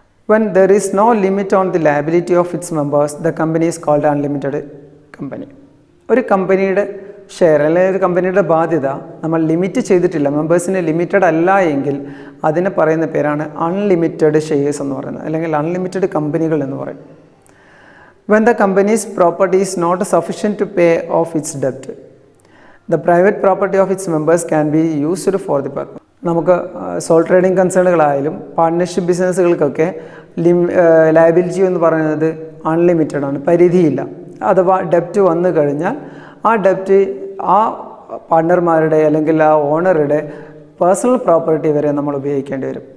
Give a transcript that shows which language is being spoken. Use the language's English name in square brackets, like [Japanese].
[English] When there is no limit on the liability of its members the company is called unlimited company. [Malayalam] ഒരു കമ്പനിയുടെ share അല്ലെങ്കിൽ ഒരു കമ്പനിയുടെ ബാധ്യത നമ്മൾ ലിമിറ്റ് ചെയ്തിട്ടില്ല, മെമ്പേഴ്സിന് ലിമിറ്റഡ് അല്ല എങ്കിൽ അതിനെ പറയുന്ന പേരാണ് അൺലിമിറ്റഡ് ഷെയർസ് എന്ന് പറയുന്നത്, അല്ലെങ്കിൽ അൺലിമിറ്റഡ് കമ്പനികൾ എന്ന് പറയും. [English] When the company's property is not sufficient to pay off its debt, the private property of its members can be used for the purpose. [Malayalam] നമുക്ക് സോൾ ട്രേഡിംഗ് കൺസേണുകളായാലും പാർട്ട്ണർഷിപ്പ് ബിസിനസ്സുകൾക്കൊക്കെ ലയബിലിറ്റി എന്ന് പറയുന്നത് unlimited ആണ്, പരിധിയില്ല. അഥവാ ഡെപ്റ്റ് വന്നു കഴിഞ്ഞാൽ ആ ഡെപ്റ്റ് ആ പാർട്ട്ണർമാരുടെ അല്ലെങ്കിൽ ആ ഓണറുടെ പേഴ്സണൽ പ്രോപ്പർട്ടി വരെ നമ്മൾ ഉപയോഗിക്കേണ്ടി വരും.